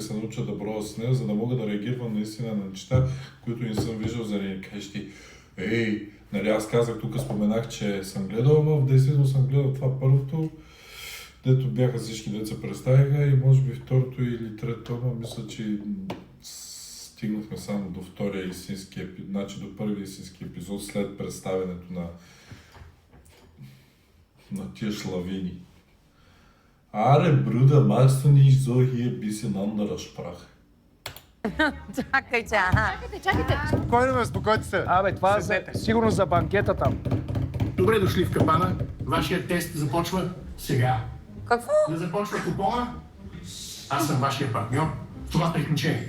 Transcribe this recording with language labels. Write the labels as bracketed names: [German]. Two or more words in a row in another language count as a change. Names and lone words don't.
[Bulgarian] се науча да броя с нея, за да мога да реагирам наистина на неща, които не съм виждал, за да не кажеш ти, нали аз казах, тук споменах, че съм гледал, но в действително съм гледал това първото, дето бяха всички деца представиха и може би второто или трето, но мисля, че стигнахме само до втория истински епизод, значи до първия истински епизод след представянето на тия шлавини. Аре, бруда, [German] machst du nicht so hier ein bisschen anderer Sprache? [Bulgarian] Чакайте, Чакайте. Спокойно, бе, спокойте се. Абе, това е сигурно за банкета там. Добре дошли в капана. Вашият тест започва сега. Какво? Да започва купона. Аз съм вашия партньор в това приключение.